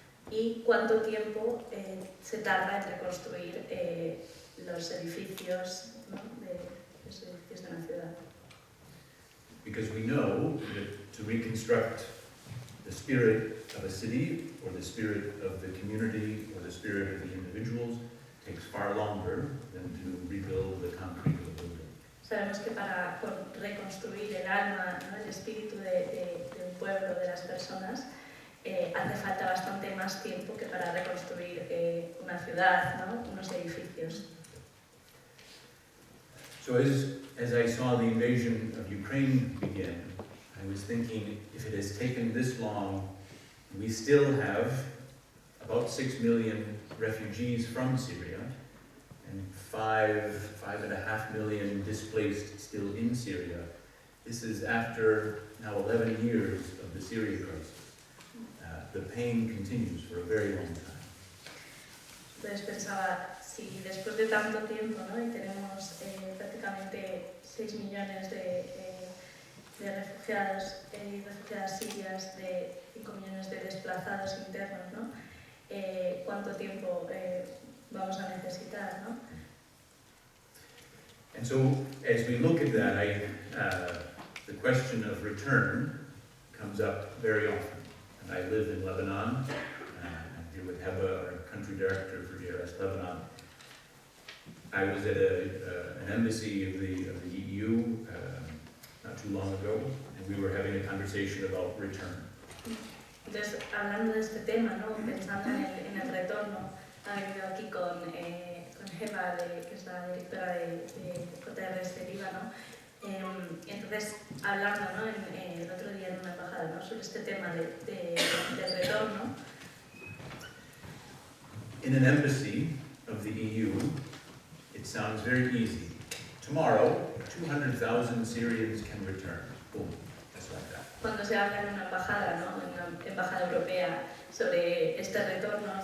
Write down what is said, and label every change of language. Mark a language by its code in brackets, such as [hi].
[es] ¿Y cuánto tiempo se tarda en reconstruir los edificios, ¿no? los edificios de una ciudad? [en] Because we know that to reconstruct the spirit of a city, or the spirit of the community, or the spirit of the individuals, takes far longer than to rebuild the concrete of a building. [es] Sabemos que para reconstruir el alma, ¿no? El espíritu de un pueblo, de las personas, hace falta bastante más tiempo que para reconstruir una ciudad, ¿no? Unos edificios. [en] So as I saw the invasion of Ukraine begin, I was thinking, if it has taken this long, we still have about 6 million refugees from Syria, and 5.5 million displaced still in Syria. This is after now 11 years of the Syria crisis. The pain continues for a very long time. [es] Entonces pensaba, si después de tanto tiempo, ¿no? Y tenemos prácticamente 6 millones de refugiados y refugiadas sirias, de 5 millones de desplazados internos, ¿no? ¿Cuánto tiempo vamos a necesitar, ¿no? [en] And so, as we look at that, the question of return comes up very often. And I live in Lebanon. I'm here with Heba, our country director for JRS Lebanon. I was at an embassy of the EU not too long ago, and we were having a conversation about return. [es] Entonces, hablando de este tema, ¿no? Pensando en el retorno, he venido aquí con Heba, que es la directora de JRS de Líbano, Entonces, hablando, ¿no? El otro día en una embajada, ¿no? Sobre este tema del retorno. [en] In an embassy of the EU, it sounds very easy. Tomorrow, 200,000 Syrians can return. Boom, just like that. [es] Cuando se habla en una embajada, ¿no? En una embajada europea sobre este retorno, ¿no?